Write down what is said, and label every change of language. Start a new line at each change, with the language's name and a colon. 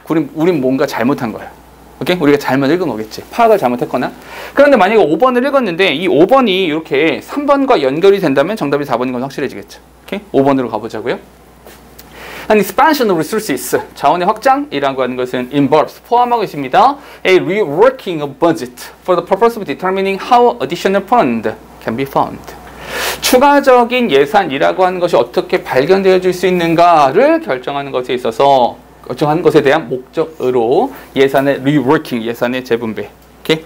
Korean: 우린 뭔가 잘못한 거야. 오케이? 우리가 잘못 읽은 거겠지. 파악을 잘못했거나. 그런데 만약에 5번을 읽었는데 이 5번이 이렇게 3번과 연결이 된다면 정답이 4번인 건 확실해지겠죠. 오케이? 5번으로 가보자고요.
English: An expansion of resources,
Korean: 자원의 확장이라고 하는 것은
English: involves,
Korean: 포함하고 있습니다.
English: A reworking of budget for the purpose of determining how additional fund can be found.
Korean: 추가적인 예산이라고 하는 것이 어떻게 발견되어질 수 있는가를 결정하는 것에 있어서 결정하는 것에 대한 목적으로 예산의 reworking, 예산의 재분배, okay?